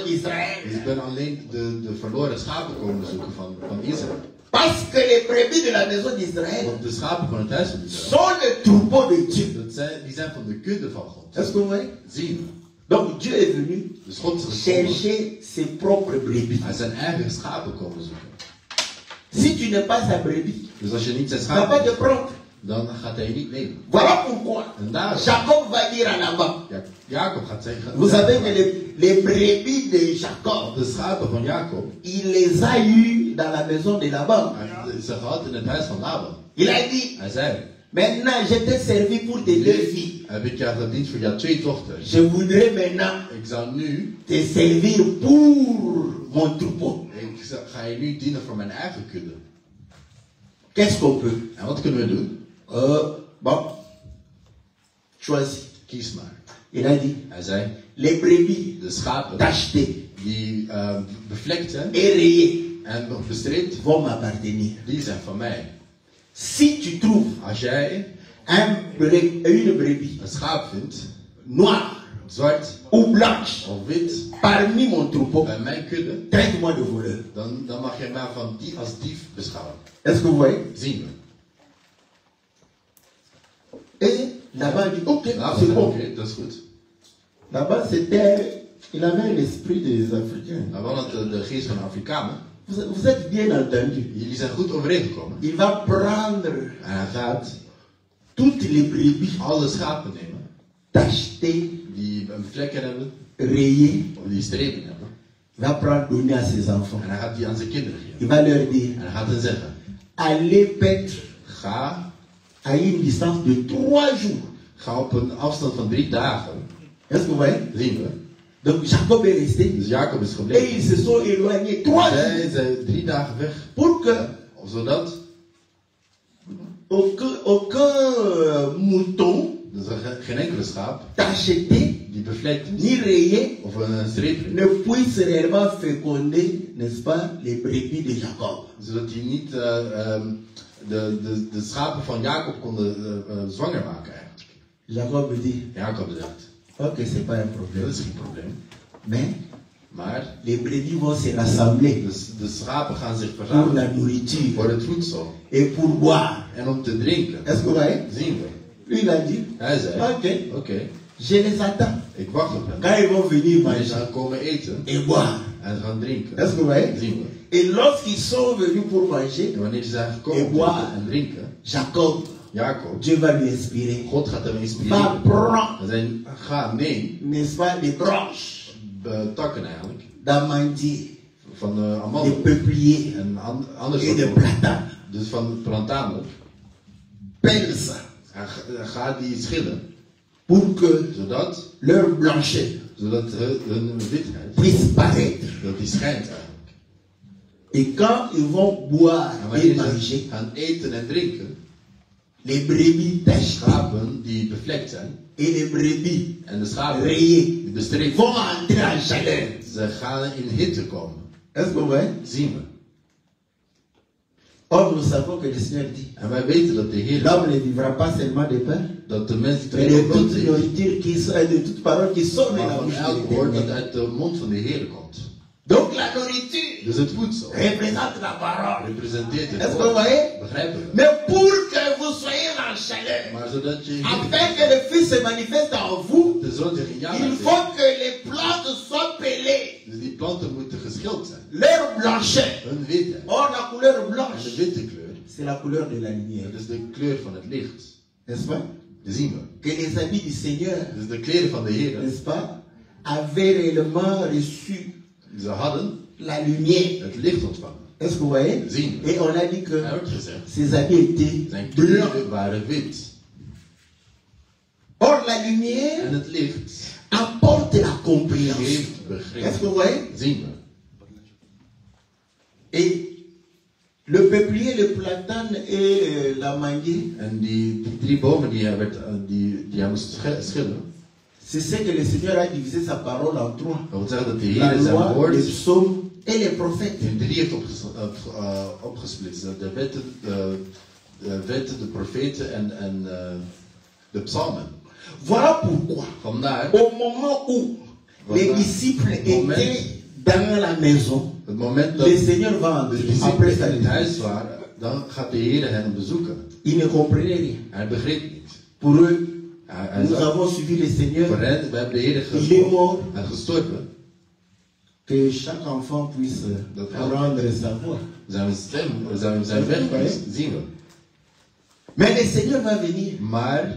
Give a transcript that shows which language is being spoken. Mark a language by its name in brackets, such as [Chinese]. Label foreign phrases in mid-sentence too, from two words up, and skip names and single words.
[Dutch] Dus [French] d'Israël. [Dutch] ik ben alleen de verloren schapen komen zoeken van Israël. [French] Parce que les brebis de la maison d'Israël [Dutch] Want de schapen van het huis van Israël, [French] sont le troupeau de Dieu. [Dutch] die zijn van de kudde van God. [French] Est-ce que vous voyez? [Dutch] Zien we. [French] Donc Dieu est venu [Dutch] Dus God is gekomen, [French] chercher ses propres brebis. [Dutch] hij zijn eigen schapen komen zoeken. [French] Si tu n'es pas sa brebis, [Dutch] Dus als je niet zijn [French] il ne va [Dutch] schaap [French] pas te [Dutch] bent, [French] prendre. [Dutch] dan gaat hij je niet nemen. [French] Voilà pourquoi [Dutch] En daarom, [French] Jacob va dire à Laban. [Dutch] Jacob gaat zeggen, [French] Vous savez que les brebis de Jacob, [Dutch] de schapen van Jacob, [French] il les a eues dans la maison de Laban. [Dutch] hij ze gehad in het huis van Laban. [French] Il a dit, [Dutch] Hij zei, [French] maintenant je t'ai servi pour tes 2 filles. [Dutch] heb ik jou gediend voor jouw 2 dochters. [French] Je voudrais maintenant [Dutch] Ik zou nu, [French] te servir pour mon troupeau. [Dutch] ga je nu dienen voor mijn eigen kudde. [French] Qu'est-ce qu'on peut? [Dutch] En wat kunnen we doen? [French] Bon, choisis. [Dutch] Kies maar. [French] Il a dit, [Dutch] Hij zei, [French] les brebis [Dutch] de schapen [French] tachetées [Dutch] die bevlekt zijn [French] et rayées [Dutch] en bestreed, [French] vont m'appartenir. [Dutch] die zijn van mij. [French] Si tu trouves [Dutch] Als jij [French] une brebis [Dutch] een schaap vindt, [French] noire [Dutch] zwart [French] ou blanche [Dutch] of wit, [French] parmi mon troupeau, [Dutch] bij mijn kudde, [French] traite-moi de voleur. [Dutch] dan mag je mij als dief beschouwen. [French] Est-ce que vous voyez? [Dutch] Zien we. [French] Et là-bas, il dit, ok, [Dutch] Nou, [French] c'est bon. [Dutch] oké, dat is goed. [French] Là-bas, il avait l'esprit des Africains. [Dutch] Maar wel de geest van de Afrikanen. [French] Vous êtes bien entendu. [Dutch] Jullie zijn goed overeengekomen. [French] Il va prendre [Dutch] En hij gaat [French] toutes les brebis [Dutch] alle schapen nemen [French] tachetées, [Dutch] die een vlekken hebben, [French] rayées. [Dutch] of die strepen hebben. [French] Il va prendre, donner à ses enfants. [Dutch] En hij gaat die aan zijn kinderen geven. [French] Il va leur dire, [Dutch] En hij gaat hen zeggen, [French] allez paître [Dutch] ga [French] à une distance de 3 jours. [Dutch] Ga op een afstand van 3 dagen. [French] Est-ce que vous voyez? [Dutch] Zien we. [French] Donc Jacob est resté. [Dutch] Dus Jacob is [French] Et [Dutch] gebleven. [French] ils se sont éloignés 3 jours. [Dutch] Zij zijn 3 dagen weg. [French] Pour que [Dutch] Zodat [French] aucun mouton [Dutch] dus geen enkele schaap [French] tacheté [Dutch] die bevlekt is [French] ni rayé [Dutch] of een streep [French] ne puisse réellement féconder, n'est-ce pas, les brebis de Jacob. [Dutch] zodat die niet de schapen van Jacob konden zwanger maken eigenlijk. [French] Jacob dit, [Dutch] Jacob zegt, [French] ok, c'est pas un [Dutch] dat [French] problème. [Dutch] is geen probleem. Maar [French] Les brebis vont se rassembler [Dutch] de schapen gaan zich [French] pour [Dutch] verzamelen [French] la nourriture [Dutch] voor het voedsel [French] et pour boire. [Dutch] en om te drinken. [French] Est-ce que vous voyez? [Dutch] Zien we. [French] Lui, il a dit, [Dutch] Hij zei, [French] ok, [Dutch] oké, [French] je les attends. [Dutch] ik wacht op hem. [French] Quand ils vont venir [Dutch] Ze [French] manger [Dutch] gaan komen eten [French] et boire. [Dutch] en gaan drinken. [French] Est-ce que vous voyez? [Dutch] Zien we. [French] Et lorsqu'ils sont venus pour manger, [Dutch] En wanneer ze zijn gekomen [French] Et [Dutch] om [French] boire. [Dutch] te eten en drinken, [French] Jacob, [Dutch] Jacob, [French] Dieu va lui inspirer. [Dutch] God gaat hem [French] Va [Dutch] inspireren. [French] prendre, [Dutch] En zijn, ga neem [French] n'est-ce pas, des branches [Dutch] takken eigenlijk [French] d'amandier, [Dutch] van [French] des [Dutch] amandel [French] peupliers [Dutch] en andere [French] et de [Dutch] soorten. [French] platanes. [Dutch] Dus van plantanen. [French] Pèle ça [Dutch] Ga die schillen, [French] pour que [Dutch] zodat [French] leur blanchet [Dutch] hun witheid, [French] puisse paraître. [Dutch] dat die schijnt eigenlijk. [French] Et quand ils vont boire [Dutch] En [French] et [Dutch] wanneer [French] manger, [Dutch] ze gaan eten en drinken, [French] les brebis tachetées [Dutch] schapen die bevlekt zijn [French] et les brebis [Dutch] en de schapen [French] rayées [Dutch] die bestreept [French] vont entrer en chaleur. [Dutch] ze gaan in hitte komen. [French] Est-ce que vous voyez? [Dutch] Zien we. [French] Or, nous savons que le Seigneur dit, [Dutch] En wij weten dat de Heer, [French] l'homme ne vivra pas seulement de pain, [Dutch] dat de mens niet [French] mais [Dutch] alleen [French] de [Dutch] op [French] toute [Dutch] brood eet, [French] nourriture de toute parole qui sort de [Dutch] maar [French] la [Dutch] van [French] bouche de [Dutch] elk woord dat [French] l'Éternel. [Dutch] uit de mond van de Heer komt. [French] Donc la nourriture [Dutch] Dus het voedsel [French] représente la parole. [Dutch] representeert het [French] Est-ce que vous [Dutch] woord. [French] voyez? [Dutch] Begrijpen we? [French] Mais pour que vous soyez en chaleur, [Dutch] Maar zodat je [French] afin que le Fils se manifeste en vous, [Dutch] de zoon zich in jou [French] il [Dutch] laat zien. [French] faut que les plantes soient pelées. [Dutch] Dus die planten moeten geschild zijn. [French] Leur blanchet. [Dutch] Hun witheid. [French] Or, la couleur [Dutch] En de [French] blanche, [Dutch] witte kleur, [French] c'est la couleur de la lumière. [Dutch] dat is de kleur van het licht. [French] N'est-ce pas? [Dutch] Dat zien we. [French] Que les amis du Seigneur, [Dutch] Dus de kleren van de Heer, [French] n'est-ce pas, avaient réellement reçu [Dutch] ze hadden [French] la lumière. [Dutch] het licht ontvangen. [French] Est-ce que vous voyez? [Dutch] Zien we. [French] Et on a dit que [Dutch] Hij wordt gezegd, [French] ces habits étaient [Dutch] zijn [French] blancs. [Dutch] kleren waren wit. [French] Or, la lumière [Dutch] En het licht [French] apporte la compréhension. [Dutch] geeft [French] Est-ce que [Dutch] begrip. [French] vous voyez? [Dutch] Zien we. [French] Et le peuplier, le platane et la mangue, [Dutch] En die 3 bomen die hij moest schillen, [French] c'est ce que le Seigneur a divisé sa parole en 3. [Dutch] dat wil zeggen dat de [French] La [Dutch] Heer zijn [French] loi, [Dutch] woord [French] les psaumes et les prophètes. [Dutch] in 3 heeft opgesplitst. De wetten, de profeten en de psalmen. [French] Voilà pourquoi, [Dutch] Vandaar, [French] au moment où les disciples étaient dans la maison, [Dutch] het moment dat [French] le Seigneur va [Dutch] de [French] entrer [Dutch] discipelen [French] après [Dutch] in [French] sa [Dutch] het [French] visite. [Dutch] huis waren, dan gaat de Heer hen bezoeken. [French] Ils ne comprenaient rien. [Dutch] Hij begreep niet. [French] Pour eux, [Dutch] Hij [French] nous [Dutch] zag, [French] avons suivi le Seigneur. [Dutch] voor hen, we hebben de Heer [French] Il est mort. [Dutch] gestorven. [French] Que chaque enfant puisse rendre sa voix. [Dutch] Zijn weg zien we. [French] Mais le Seigneur va venir. [Dutch] Maar